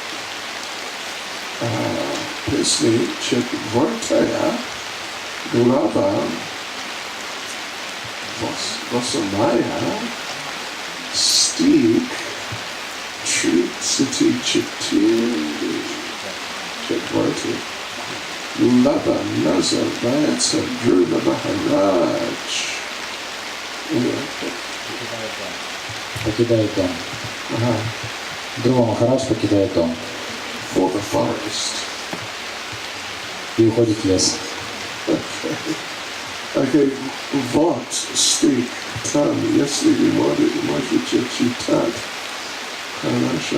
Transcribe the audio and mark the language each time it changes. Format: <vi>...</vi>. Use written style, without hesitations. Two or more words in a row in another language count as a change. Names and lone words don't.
<ru>Pisni Четвертая глава 8 стих 34 глава называется Dhruva Maharaj. Покидает дом. Друва Махарадж покидает дом.</ru> <en>For the forest.</en> <ru>И уходит в лес. Okay, вот стих там, если вы можете читать, хорошо.</ru>